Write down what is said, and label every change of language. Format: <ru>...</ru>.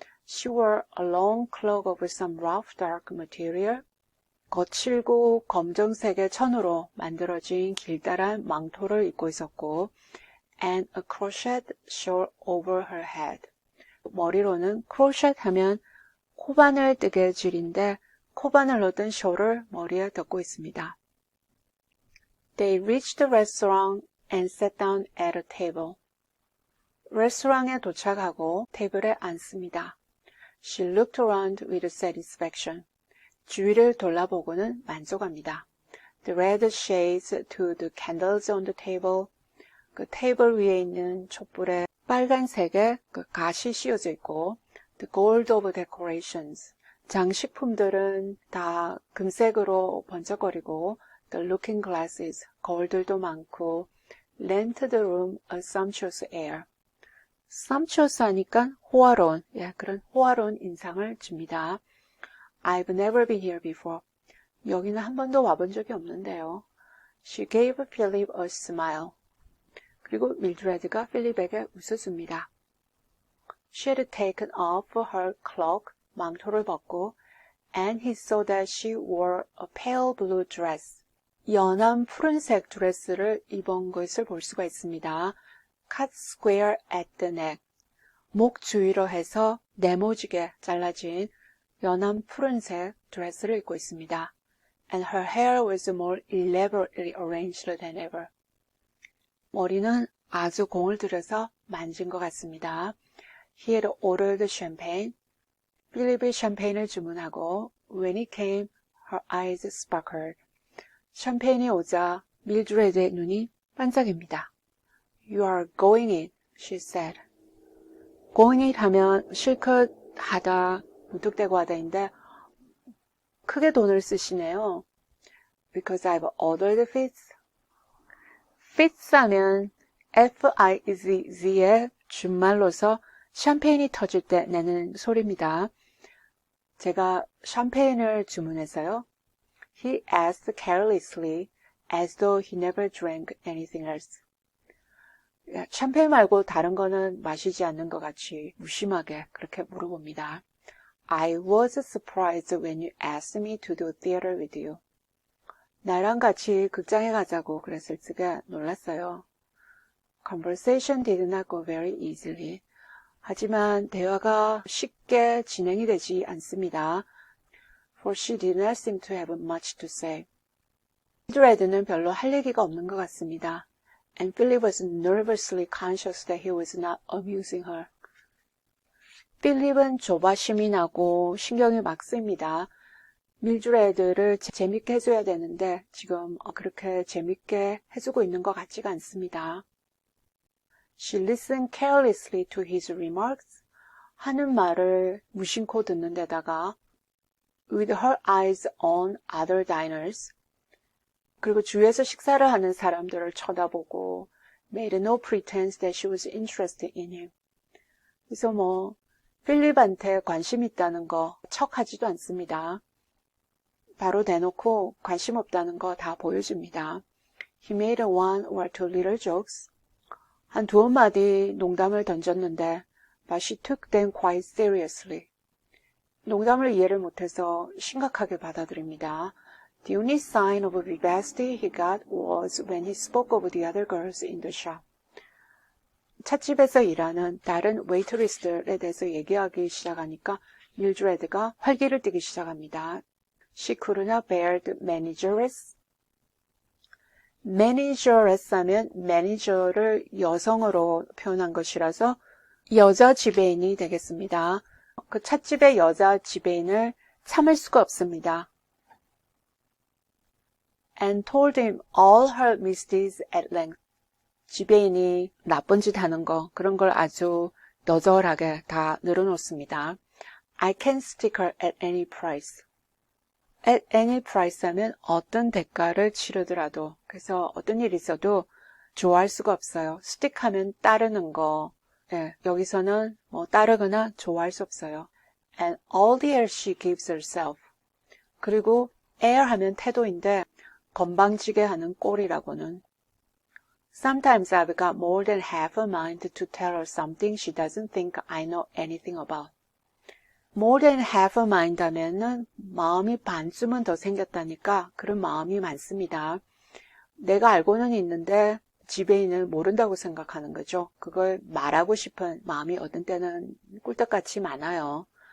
<en>She wore a long cloak of some rough dark material.</en> <ko>거칠고 검정색의 천으로 만들어진 길다란 망토를 입고 있었고</ko> <en>and a crochet shawl over her head.</en> <ko>머리로는 크로쳇 하면 코바늘 뜨개 줄인데 코바늘로 뜬 숄을 머리에 덮고 있습니다.</ko> <en>They reached the restaurant and sat down at a table.</en> <ko>레스토랑에 도착하고 테이블에 앉습니다.</ko> <en>She looked around with satisfaction.</en> <ko>주위를 돌아보고는 만족합니다.</ko> <en>The red shades to the candles on the table.</en> <ko>그 테이블 위에 있는 촛불에 빨간색의 그 갓이 씌워져 있고</ko> <en>The gold of decorations.</en> <ko>장식품들은 다 금색으로 번쩍거리고</ko> <en>The looking glasses.</en> <ko>거울들도 많고</ko> <en>lent the room a sumptuous air.</en> <ko>sumptuous 하니까 호화로운, 그런 호화로운 인상을 줍니다.</ko> <en>I've never been here before.</en> <ko>여기는 한 번도 와본 적이 없는데요.</ko> <en>She gave Philip a smile.</en> <ko>그리고 밀드레드가 필립에게 웃어줍니다.</ko> <en>She had taken off her cloak,</en> <ko>망토를 벗고,</ko> <en>and he saw that she wore a pale blue dress.</en> <ko>연한 푸른색 드레스를 입은 것을 볼 수가 있습니다.</ko> <en>cut square at the neck.</en> <ko>목 주위로 해서 네모지게 잘라진 연한 푸른색 드레스를 입고 있습니다.</ko> <en>And her hair was more elaborately arranged than ever.</en> <ko>머리는 아주 공을 들여서 만진 것 같습니다.</ko> <en>He had ordered champagne.</en> <ko>필립이 샴페인을 주문하고</ko> <en>when it came, her eyes sparkled.</en> <ko>샴페인이 오자 밀드레드의 눈이 반짝입니다.</ko> <en>You are going it, she said.</en> <ko>going it 하면 실컷 하다, 무턱대고 하다인데 크게 돈을 쓰시네요.</ko> <en>Because I've ordered fits.</en> <ko>fits 하면 F-I-Z-Z의 준말로서 샴페인이 터질 때 내는 소리입니다. 제가 샴페인을 주문해서요.</ko> <en>He asked carelessly as though he never drank anything else.</en> <ko>샴페인 말고 다른 거는 마시지 않는 것 같이 무심하게 그렇게 물어봅니다.</ko> <en>I was surprised when you asked me to do theater with you.</en> <ko>나랑 같이 극장에 가자고 그랬을 적에 놀랐어요.</ko> <en>Conversation did not go very easily.</en> <ko>하지만 대화가 쉽게 진행이 되지 않습니다.</ko> <en>For she did not seem to have much to say.</en> <ko>밀드레드는 별로 할 얘기가 없는 것 같습니다.</ko> <en>And Philip was nervously conscious that he was not amusing her.</en> <ko>필립은 조바심이 나고 신경이 막 쓰입니다. 밀드레드를 재밌게 해줘야 되는데 지금 그렇게 재밌게 해주고 있는 것 같지가 않습니다.</ko> <en>She listened carelessly to his remarks.</en> <ko>하는 말을 무심코 듣는 데다가</ko> <en>with her eyes on other diners.</en> <ko>그리고 주위에서 식사를 하는 사람들을 쳐다보고</ko> <en>made no pretense that she was interested in him.</en> <ko>그래서 필립한테 관심 있다는 거 척하지도 않습니다. 바로 대놓고 관심 없다는 거 다 보여줍니다.</ko> <en>He made one or two little jokes.</en> <ko>한 두어 마디 농담을 던졌는데</ko> <en>but she took them quite seriously.</en> <ko>농담을 이해를 못해서 심각하게 받아들입니다.</ko> <en>The only sign of vivacity he got was when he spoke of the other girls in the shop.</en> <ko>찻집에서 일하는 다른 웨이트리스들에 대해서 얘기하기 시작하니까 밀드레드가 활기를 띠기 시작합니다.</ko> <en>She could not bear the manageress.</en> <ko>manageress 하면 매니저를 여성으로 표현한 것이라서 여자 지배인이 되겠습니다. 그 찻집의 여자 지배인을 참을 수가 없습니다.</ko> <en>And told him all her misdeeds at length.</en> <ko>지배인이 나쁜 짓 하는 거 그런 걸 아주 너절하게 다 늘어놓습니다.</ko> <en>I can stick her at any price.</en> <ko>At any price 하면 어떤 대가를 치르더라도 그래서 어떤 일이 있어도 좋아할 수가 없어요. stick 하면 따르는 거 예, 여기서는 뭐 따르거나 좋아할 수 없어요.</ko> <en>And all the air she gives herself.</en> <ko>그리고 air 하면 태도인데 건방지게 하는 꼴이라고는.</ko> <en>Sometimes I've got more than half a mind to tell her something she doesn't think I know anything about.</en> <ko>More than half a mind 하면은 마음이 반쯤은 더 생겼다니까 그런 마음이 많습니다. 내가 알고는 있는데 지배인을 모른다고 생각하는 거죠. 그걸 말하고 싶은 마음이 어떤 때는 꿀떡같이 많아요.</ko>